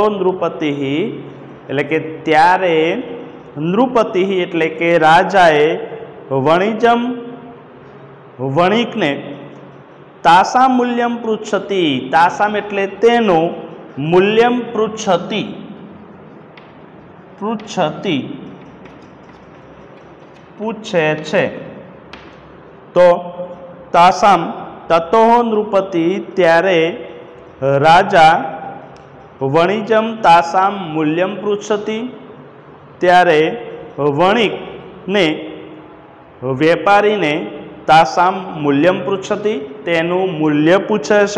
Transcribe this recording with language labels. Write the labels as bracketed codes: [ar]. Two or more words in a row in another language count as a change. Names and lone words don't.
[gu] नृपतिः એટલે કે ત્યારે નૃપતિ એટલે કે રાજાએ વણિજમ વણિકને [sa] तासा मूल्यम पृच्छति, [gu] તાસામ એટલે તેનો [sa] मूल्यम पृच्छति, पृच्छति [gu] પૂછે છે। तो [sa] तासाम ततो नृपति [gu] ત્યારે રાજા [sa] वणिजम तासाम मूल्यम पृच्छति, [gu] ત્યારે વણિક ને વેપારી ને [sa] तासाम मूल्यम पृच्छति, [gu] તેનુ મૂલ્ય પૂછે છે।